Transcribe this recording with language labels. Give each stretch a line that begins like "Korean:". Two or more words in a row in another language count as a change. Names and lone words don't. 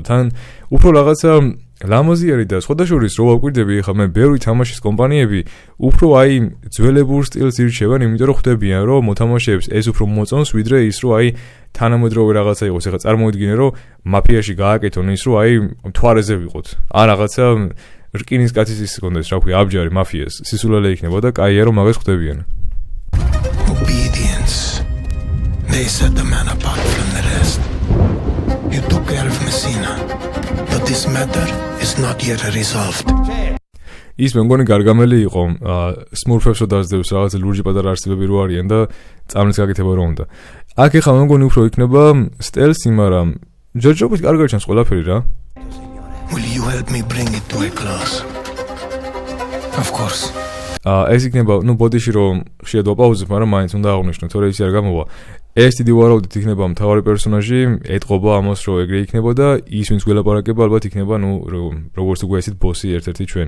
Georgian: თან უფრო რაღაცა ლამაზი არის და სხვადასხვაშორის რო ვაკვირდები ახლა მე ბევრი თამაშის კომპანიები უფრო აი ძველებურ სტილს ირჩევენ, იმიტომ რომ ხვდებიან რომ მოთამაშეებს ეს უფრო მოწონს ვიდრე ის რომ აი თანამედროვე რაღაცა იყოს. ახლა წარმოვიდგინე რომ მაფიაში გააკეთონ ის რომ აი მთვარეზე ვიყოთ. ან რაღაცა რკინის კაცის ის კონდეს, რა ქვია, აბჯარი მაფიას. სისულელე იქნება და კაია რომ მაგას ხვდებიან.
English: Obedience. They set the man apart from the rest. You took care of Messina. But this matter is not yet resolved.
Georgian: ის მე მგონი გარგამელი იყო, Smurfs-ო დაძდევს რაღაც ლურჯი პატარა არსებები რო არიან და წამლის გაკეთება რო უნდა. აქ ეხლა მე მგონი უფრო იქნება სტელსი, მაგრამ ჯერჯერობით კარგად ჩანს ყველაფერი რა.
English: Will you help me bring it to a close? Of course.
Georgian: ეს იქნება, ნუ ბოდიში რომ ხშირად ვაპაუზებ, მაგრამ მაინც უნდა აღვნიშნო, თორე ისი არ გამოვა. ეს დიდი ვარაუდით იქნება მთავარი პერსონაჟი, ეტყობა ამას რომ ეგრე იქნება და ის ვინც გველაპარაკება ალბათ იქნება, ნუ როგორც უკვე ესეთ ბოსი ერთ-ერთი ჩვენი.